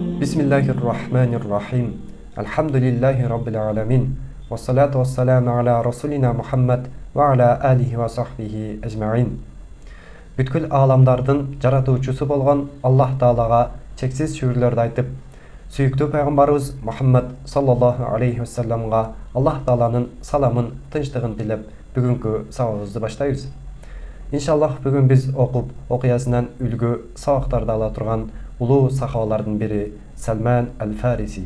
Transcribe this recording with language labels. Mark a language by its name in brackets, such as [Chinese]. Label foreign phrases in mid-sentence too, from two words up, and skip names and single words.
[Arabic] بسم الله الرحمن الرحيم. الحمد لله رب العالمين. والصلاة والسلام على رسولنا محمد وعلى آله وصحبه أجمعين. [Kyrgyz] Бүткүл аламдардын жаратуучусу болгон Аллах Таалага чексиз шүгүрлөрдү айтып, сүйүктүү пайгамбарыбыз Мухаммад [Arabic] صلى الله عليه وسلم [Kyrgyz] Аллах Тааланын саламын, тынчтыгын тилеп, бүгүнкү сабагыбызды баштайбыз. Иншаллах бүгүн биз окуясынан үлгү сабактарды ала турган улуу сахабалардын бири Салман аль-Фариси.